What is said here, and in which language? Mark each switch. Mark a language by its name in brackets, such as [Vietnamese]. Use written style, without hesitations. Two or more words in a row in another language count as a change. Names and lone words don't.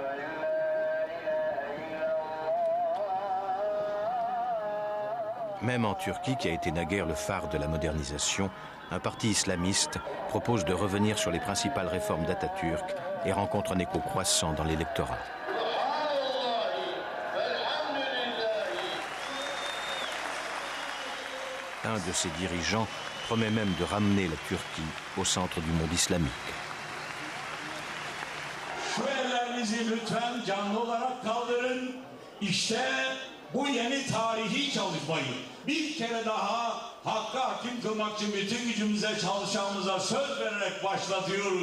[French] Même en Turquie, qui a été naguère le phare de la modernisation, un parti islamiste propose de revenir sur les principales réformes d'Atatürk et rencontre un écho croissant dans l'électorat. Un de ses dirigeants promet même de ramener la Turquie au centre du monde islamique. [Turkish] Bu yeni tarihi çalışmayı bir kere daha hakka hakim kılmak için bütün gücümüze çalışacağımıza söz vererek başlatıyoruz.